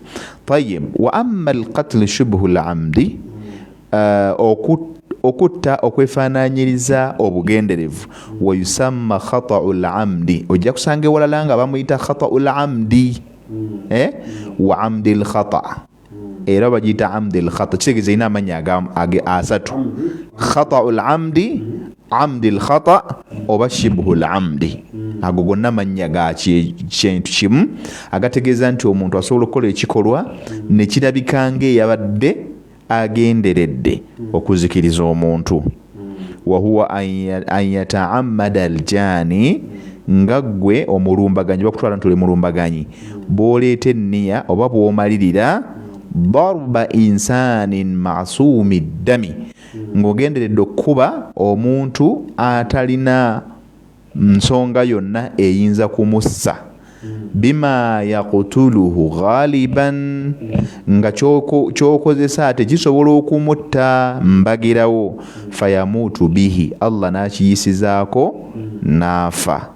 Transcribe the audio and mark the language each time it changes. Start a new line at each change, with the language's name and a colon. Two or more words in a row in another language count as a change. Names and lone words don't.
Arabic: طيب، وأما القتل شبه العمد,
Ganda: okutta okwefaananyiriza obugenderevu,
Arabic: ويسمى خطأ العمد,
Ganda: ojja kusanga ewalala nga bamuyita
Arabic: خطأ العمد وعمد الخطأ,
Ganda: era bagiyita
Arabic: عمد الخطأ,
Ganda: kitegeeza ina amanya asatu:
Arabic: خطأ العمد، عمد الخطأ oba شبه العمد.
Ganda: Ago gonna mannya ga kintu kimu agategeeza nti omuntu asobola okukola ekikolwa ne kirabika ng'eyabadde agenderedde okuzikiriza omuntu.
Arabic: وهو أن يتعمد الجاني,
Ganda: nga ggwe omulumbaganyi bakutwala nti oli mulumbaganyi bw'oleeta enniya oba bw'omalirira
Arabic: ضرب إنسان معصوم الدم,
Ganda: ng'ogenderedde okkuba omuntu atalina nsonga yonna eyinza kumussa,
Arabic: بما يقتله غالبا,
Ganda: nga kyokozesa ate kisobola okumutta mbagirawo,
Arabic: فيموت به,
Ganda: Allah n'akiyisizaako n'afa.